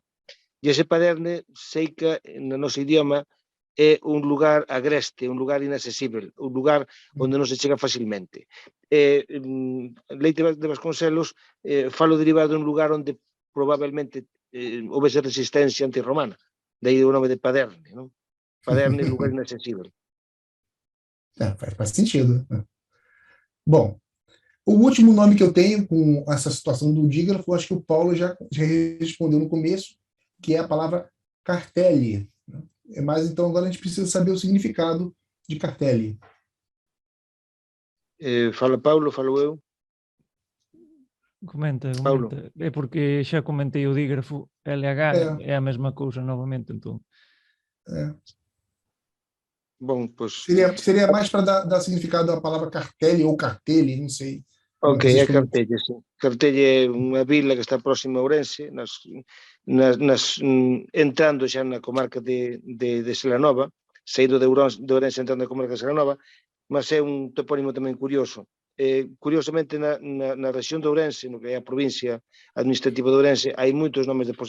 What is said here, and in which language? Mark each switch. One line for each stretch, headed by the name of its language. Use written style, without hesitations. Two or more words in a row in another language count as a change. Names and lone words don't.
Galician: E ese paderne, sei que no noso idioma, é un lugar agreste, un lugar inaccesible, un lugar onde non se chega facilmente. Leite de Vasconcelos falo derivado dun lugar onde probablemente houvese resistencia antirromana, daí o nome de Paderne, non? Paderne é lugar inaccesible.
Portuguese: Faz sentido. Bom, o último nome que eu tenho com essa situação do dígrafo, acho que o Paulo já respondeu no começo, que é a palavra cartelle. Mas então agora a gente precisa saber o significado de cartelle. Fala Paulo, falo eu. Comenta. Paulo.
Galician: É porque xa comentei o dígrafo, LH é a mesma cousa novamente, entón.
Portuguese: Bom, pois... Seria mais para dar significado à palavra cartelle ou cartelle, não sei.
Galician: Ok, é Cartelle, sí. Cartelle é unha vila que está próxima a Ourense, entrando xa na comarca de Selanova, saído de Ourense entrando na comarca de Selanova, mas é un topónimo tamén curioso. Curiosamente, na rexión de Ourense, no que é a provincia administrativa de Ourense, hai moitos nomes de